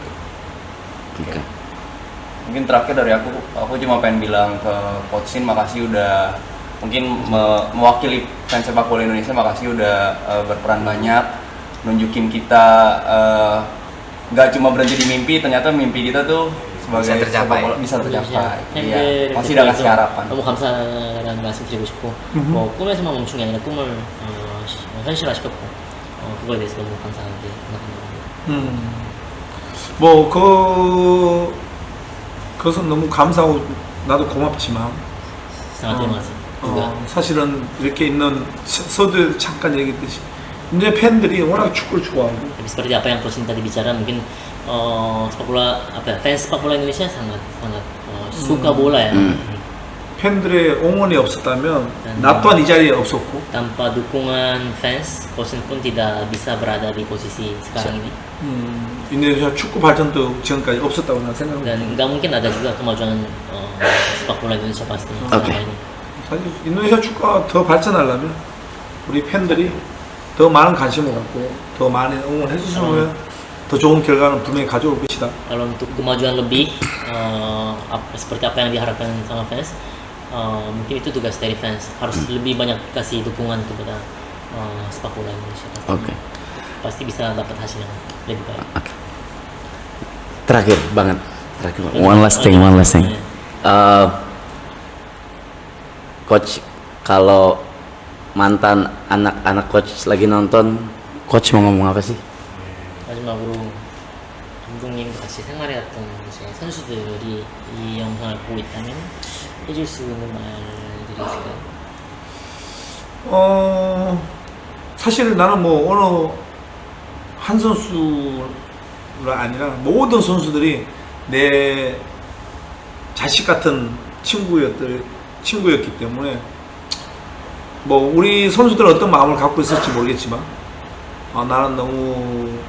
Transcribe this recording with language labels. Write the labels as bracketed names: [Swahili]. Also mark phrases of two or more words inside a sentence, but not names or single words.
[Indonesian] Mungkin terakhir dari aku cuma pengen bilang ke Coach Shin, makasih udah mungkin mewakili fans sepak bola Indonesia, makasih udah berperan banyak, nunjukin kita nggak cuma berhenti di mimpi, ternyata mimpi kita tuh sebagai Bisa tercapai. sepak bola bisa tercapai. Iya, [Korean] 팬들 [Indonesian] masih udah kasih harapan. [Korean] 너무 감사하다는 말씀 드리고 싶고 뭐 꿈에서만 멈춘 게 아니라 꿈을 현실화시켰고 그거에 대해서 너무 감사하게 생각합니다. 뭐 그것은 너무 감사하고 나도 고맙지만 [Indonesian] sangat terima kasih juga. [Korean] 사실은 이렇게 있는 서두에 잠깐 얘기했듯이 이제 팬들이 워낙 축구를 좋아하고 [Indonesian] Tapi seperti apa yang Coach Shin tadi bicara, mungkin sepak bola fans sepak bola Indonesia sangat suka bola ya. [Korean] 팬들의 응원이 없었다면 나 또한 이 자리에 없었고 [Indonesian] Tanpa dukungan fans, Coach Shin pun tidak bisa berada di posisi sekarang ini. [Korean] 인도네시아 축구 발전도 지금까지 없었다고 난 생각합니다. [Indonesian] Dan nggak mungkin ada juga kemajuan sepak bola Indonesia pastinya selama ini. [Korean] 사실 인도네시아 축구가 더 발전하려면 우리 팬들이 더 많은 관심을 갖고 더 많은 응원을 해주시면 더 좋은 결과는 분명히 가져올 것이다. [Indonesian] Kalau untuk kemajuan lebih seperti apa yang diharapkan sama fans, mungkin itu tugas dari fans, harus lebih banyak kasih dukungan kepada sepak bola Indonesia. Pasti bisa dapat hasil yang lebih baik. Terakhir banget. [English] One last thing. [Indonesian] Coach, kalau mantan anak-anak coach lagi nonton, coach mau ngomong apa sih? [Korean] 마지막으로 감독님과 같이 생활해왔던 제 선수들이 이 영상을 보고 있다면 해줄 수 있는 말들이 있을까요? 사실 나는 뭐 어느 한 선수가 아니라 모든 선수들이 내 자식 같은 친구였기 때문에 뭐 우리 선수들은 어떤 마음을 갖고 있을지 모르겠지만 나는 너무